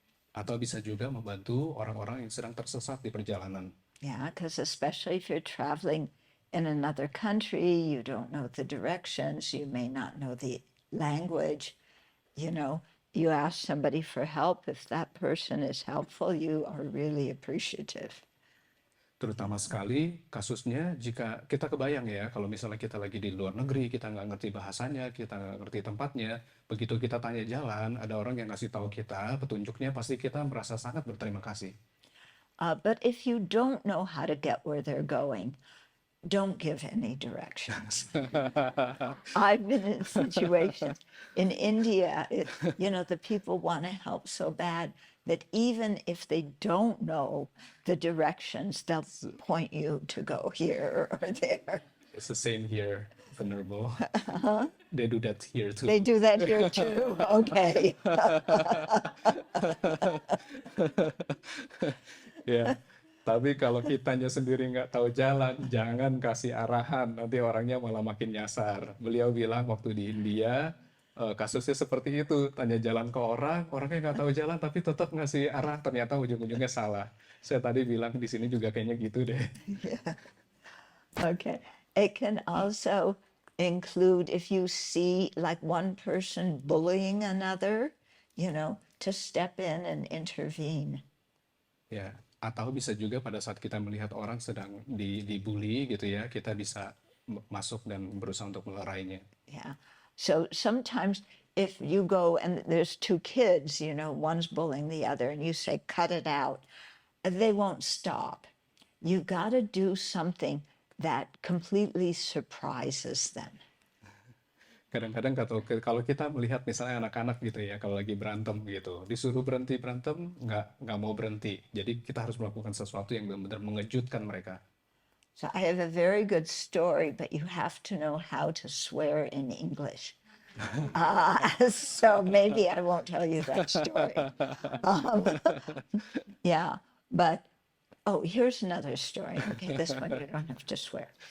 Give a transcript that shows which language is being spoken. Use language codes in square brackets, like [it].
[id] Atau bisa juga membantu orang-orang yang sedang tersesat di perjalanan. [en] Yeah, because especially if you're traveling in another country, you don't know the directions, you may not know the language, you ask somebody for help. If that person is helpful, you are really appreciative. [id] Terutama sekali kasusnya jika kita kebayang ya, kalau misalnya kita lagi di luar negeri, kita nggak ngerti bahasanya, kita nggak ngerti tempatnya, begitu kita tanya jalan, ada orang yang ngasih tahu kita petunjuknya, pasti kita merasa sangat berterima kasih. [en] But if you don't know how to get where they're going, don't give any directions. I've been in situations in India, the people want to help so bad that even if they don't know the directions, they'll point you to go here or there. It's the same here, Venerable. They do that here too. They do that here too. Okay. [id] Ya, tapi kalau kitanya sendiri nggak tahu jalan, jangan kasih arahan, nanti orangnya malah makin nyasar. Beliau bilang waktu di India, kasusnya seperti itu, tanya jalan ke orang, orangnya nggak tahu jalan, tapi tetap ngasih arah, ternyata ujung-ujungnya salah. Saya tadi bilang di sini juga kayaknya gitu deh. [en] Yeah. Okay. It can also include if you see like one person bullying another, to step in and intervene. [id] Ya, atau bisa juga pada saat kita melihat orang sedang dibully gitu ya, kita bisa masuk dan berusaha untuk melerainya. [en] Yeah. So sometimes if you go and there's two kids, one's bullying the other, and you say, cut it out, they won't stop. You got to do something that completely surprises them. [id] Kadang-kadang kalau kita melihat misalnya anak-anak gitu ya, kalau lagi berantem gitu, disuruh berhenti berantem, nggak mau berhenti. Jadi kita harus melakukan sesuatu yang benar-benar mengejutkan mereka. [en] So I have a very good story, but you have to know how to swear in English. So maybe I won't tell you that story. Yeah, but here's another story. Okay, this one you don't have to swear.